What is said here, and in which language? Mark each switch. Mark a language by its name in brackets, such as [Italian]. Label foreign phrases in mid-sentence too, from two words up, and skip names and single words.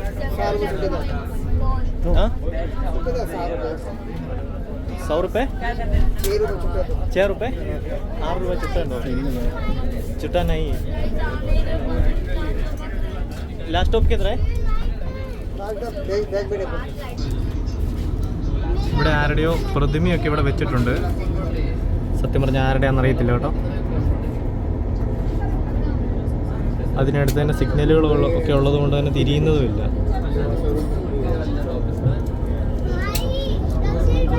[Hindi] 100 रुपये, 6 रुपये, 6 रुपये चुट्टा चुट्टा नहीं. [English] last stop [Hindi] किधर है? [Malayalam] ഇവിടെ ആരുടെയോ പ്രതിമയൊക്കെ ഇവിടെ വെച്ചിട്ടുണ്ട്. സത്യം പറഞ്ഞാൽ ആരുടെയാണെന്ന് അറിയത്തില്ല കേട്ടോ. അതിനടുത്ത് തന്നെ സിഗ്നലുകൾ ഒക്കെ ഉള്ളത് കൊണ്ട് തന്നെ തിരിയുന്നതുമില്ല.